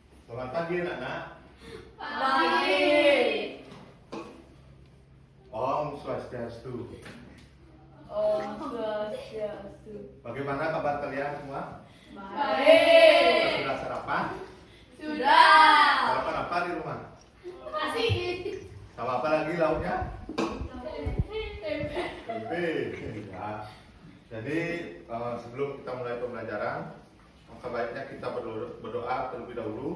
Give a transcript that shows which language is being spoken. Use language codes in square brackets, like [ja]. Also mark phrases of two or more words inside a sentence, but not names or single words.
[id] Selamat pagi anak-anak. Pagi. Om Swastiastu. Om Swastiastu. Bagaimana kabar kalian semua? Baik. Sudah sarapan? Sudah. Sarapan apa di rumah? Nasi. Sama apa lagi lauknya? Tempe. Tempe. Ya. Jadi sebelum kita mulai pembelajaran, maka baiknya kita berdoa terlebih dahulu.